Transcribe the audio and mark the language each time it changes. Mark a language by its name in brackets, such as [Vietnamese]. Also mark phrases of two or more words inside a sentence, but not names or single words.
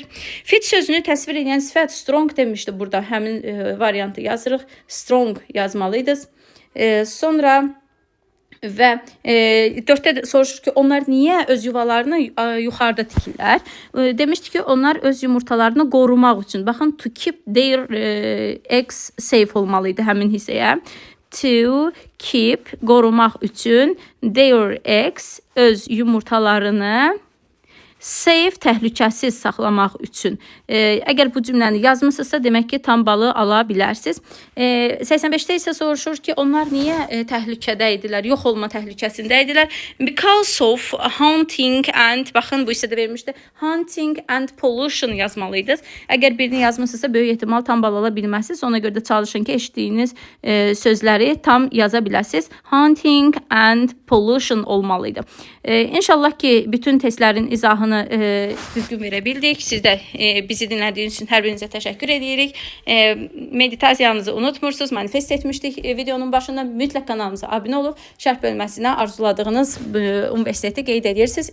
[Azerbaijani] Fit sözünü təsvir edən sifət strong demişdi burada. Həmin variantı yazırıq. Strong yazmalıydı. Sonra və 4-də soruşur ki, onlar niyə öz yuvalarını yuxarıda tikirlər? Demişdi ki, onlar öz yumurtalarını qorumaq üçün. Baxın, [English] to keep their eggs safe [Azerbaijani] olmalıydı həmin hissəyə. [English] To keep, [Azerbaijani] qorumaq üçün, [English] their eggs, [Azerbaijani] öz yumurtalarını safe, təhlükəsiz saxlamaq üçün. Əgər bu cümləni yazmısınızsa, demək ki, tam balı ala bilərsiniz. 85-də isə soruşur ki, onlar niyə təhlükədə idilər, yox olma təhlükəsində idilər? [English] Because of hunting and, [Azerbaijani] baxın bu hissədə vermişdi, [English] hunting and pollution [Azerbaijani] yazmalıydınız. Əgər birini yazmısınızsa, böyük ehtimal tam bal ala bilməzsiniz. Ona görə də çalışın ki, eşitdiyiniz sözləri tam yaza biləsiniz. [English] Hunting and pollution [Azerbaijani] olmalıydı. İnşallah ki, bütün testlərin izahını düzgün verə bildik. Siz də bizi dinlədiyiniz üçün hər birinizə təşəkkür edirik. Meditasiyanızı unutmursunuz. Manifest etmişdik videonun başında. Mütləq kanalımıza abunə olub şərh bölməsinə arzuladığınız universiteti qeyd edirsiniz.